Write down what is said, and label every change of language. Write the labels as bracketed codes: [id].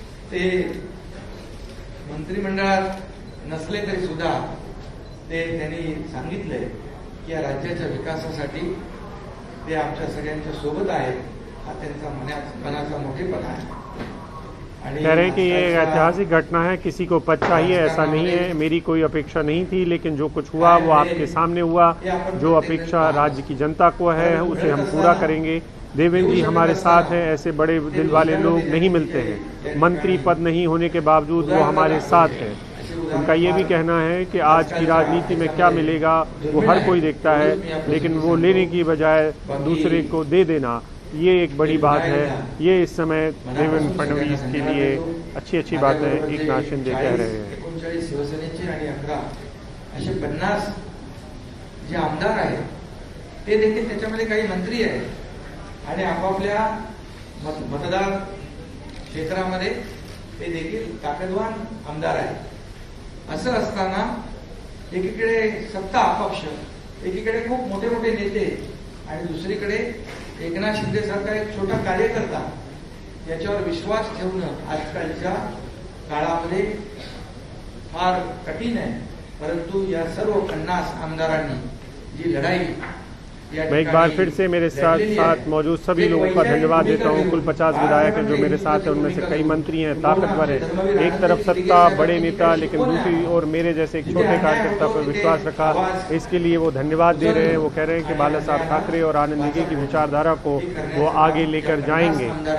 [mr] ते मंत्रिमंडळात नसले तरी सुद्धा ते त्यांनी सांगितलंय की या राज्याच्या विकासासाठी ते आमच्या सगळ्यांच्या सोबत आहेत। हा त्यांचा मनाचा मोठेपणा आहे। [hi] कह रहे हैं कि ये एक ऐतिहासिक घटना है, किसी को पद चाहिए ऐसा नहीं है, मेरी कोई अपेक्षा नहीं थी, लेकिन जो कुछ हुआ वो आपके सामने हुआ। जो अपेक्षा राज्य की जनता को है उसे हम पूरा करेंगे। देवेंद्र जी हमारे साथ हैं, ऐसे बड़े दिल वाले लोग नहीं मिलते हैं। मंत्री पद नहीं होने के बावजूद वो हमारे साथ हैं। उनका ये भी कहना है कि आज की राजनीति में क्या मिलेगा वो हर कोई देखता है, लेकिन वो लेने की बजाय दूसरे को दे देना ये एक बड़ी बात है। ये इस समय देवेंद्र फडणवीस के लिए अच्छी बात है। एकनाथ शिंदे कह रहे हैं [mr] 39 शिवसेनेचे आणि 11 असे 50 जे आमदार आहेत ते देखील त्याच्यामध्ये काही मंत्री आहेत आणि आपापल्या मतदार क्षेत्रामध्ये ते देखील ताकदवान आमदार आहेत। असं असताना एकीकडे सत्ता अपक्ष, एकीकडे खूप मोठे मोठे नेते आणि दुसरीकडे एकनाथ शिंदे सारखा एक छोटा कार्यकर्ता याच्यावर विश्वास ठेवणं आजकालच्या काळामध्ये फार कठीण आहे। परंतु या सर्व 50 आमदारांनी जी लढाई [hi] मैं एक बार फिर से मेरे साथ मौजूद सभी लोगों का धन्यवाद देता हूं। कुल 50 विधायक हैं जो मेरे साथ हैं, उनमें से कई मंत्री हैं, ताकतवर हैं। एक तरफ सत्ता, बड़े नेता, लेकिन दूसरी ओर मेरे जैसे एक छोटे कार्यकर्ता पर विश्वास रखा, इसके लिए वो धन्यवाद दे रहे हैं। वो कह रहे हैं कि बाला साहब ठाकरे और आनंद नेगी की विचारधारा को वो आगे लेकर जाएंगे।